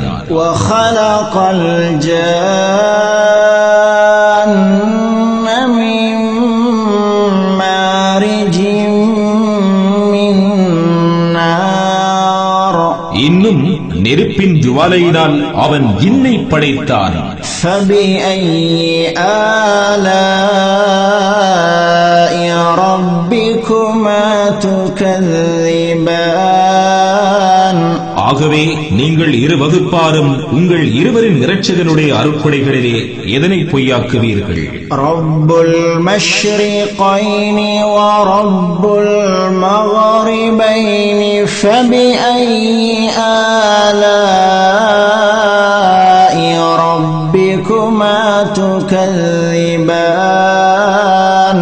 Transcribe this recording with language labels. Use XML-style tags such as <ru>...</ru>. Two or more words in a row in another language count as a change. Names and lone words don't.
<ar>وخلق الجان من مارج من نار</ar> <ta>இன்னும் நெருப்பின் ஜுவாலையினால் அவன் ஜின்னை படைத்தான்.</ta> <ar>فبأي آلاء ربكما تكذبان</ar> <ta>ஆகவே நீங்கள் இரு வகுப்பாரும் உங்கள் இருவரின் இரட்சகனுடைய அருட்கொடைகளிலே எதனை பொய்யாக்குவீர்கள்?</ta> <ar>رب المشرقين ورب المغربين فبأي آلاء ربكما تكذبان</ar>